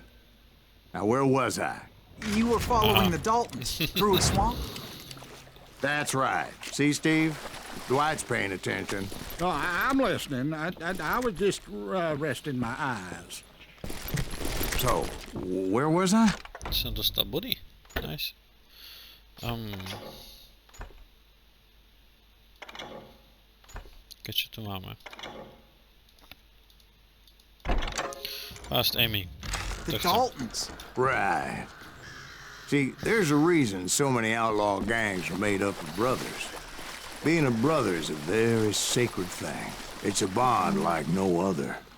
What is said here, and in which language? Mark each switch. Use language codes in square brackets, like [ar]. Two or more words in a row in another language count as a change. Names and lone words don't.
[en] Now, where was I? You were following the Daltons through a swamp? That's right. See, Steve? Dwight's paying attention. No, I'm listening. I was just resting my eyes. So, where was I? [cs] Jsem dostal body. Nice. [sk] Čo tu máme? [en] Fast aiming. The Daltons. Right. See, there's a reason so many outlaw gangs are made up of brothers. Being a brother is a very sacred thing. It's a bond like no other.